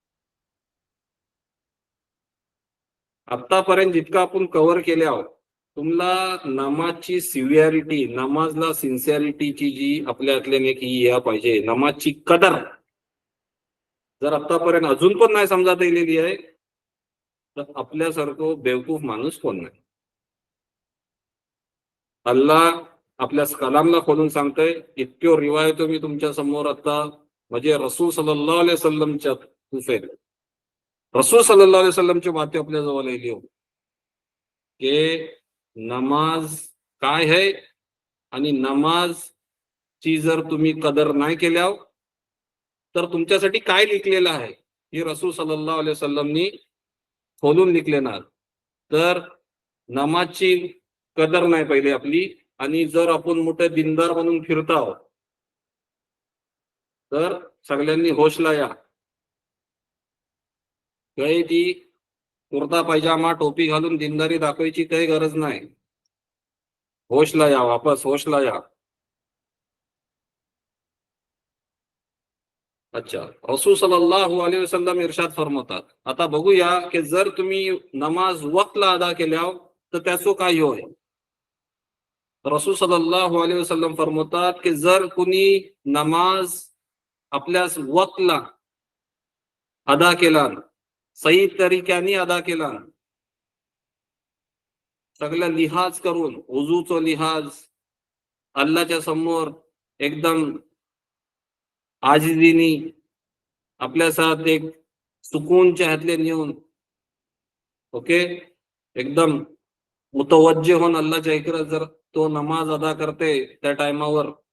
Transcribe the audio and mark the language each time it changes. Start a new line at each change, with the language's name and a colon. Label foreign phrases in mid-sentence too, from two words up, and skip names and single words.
Marathi: आतापर्यंत जितकं आपण कव्हर केले आहोत, तुम्हाला नमाजची सिव्हिअरिटी, नमाजला सिन्सिअरिटीची जी आपल्यातले की या पाहिजे, नमाजची कदर जर आतापर्यंत अजून पण नाही समजात येलेली आहे, तर आपल्यासारखं बेवकूफ माणूस कोण नाही. अल्लाह आपल्या कलामला खोलून सांगतोय, इतक्यो रिवायतो मी तुमच्या समोर आता म्हणजे रसूल
Arabic: صلى الله عليه وسلمच्या
Marathi: तुफेल रसूल
Arabic: صلى الله عليه وسلمची
Marathi: बातें आपल्या जवळ येली हो की नमाज काय है आणि नमाज ची जर तुम्ही कदर नाही केल्या तर तुमच्यासाठी काय लिखलेलं आहे हे रसूल
Arabic: صلى الله عليه وسلمनी
Marathi: खोलून लिखलेणार. तर नमाजची कदर नाही पहिले आपली, आणि जर आपण मोठे दिनदार म्हणून फिरता आहोत तर सगळ्यांनी होशला या. काही ती कुर्ता पायजामा टोपी घालून दिनदारी दाखवायची काही गरज नाही. होशला या, वापस होशला या. अच्छा, रसूल
Arabic: صلى الله عليه وسلم
Marathi: इरशाद फरमावतात, आता बघूया की जर तुम्ही नमाज वक्तला अदा केल्या तर त्याचं काय होय. रसूल
Arabic: صلى الله عليه وسلم
Marathi: फरमावतात की जर कुणी नमाज आपल्या वक्तला अदा केला, सही तरीक्याने अदा केला, सगळ्या लिहाज करून, वुजूचो लिहाज, अल्लाहच्या समोर एकदम आजिजीनी आपल्या साथ एक सुकूनच्या हातले नेऊन, ओके, एकदम मुतवज्जे होऊन अल्लाहच्या इकडे जर तो नमाज अदा करते त्या टायमावर,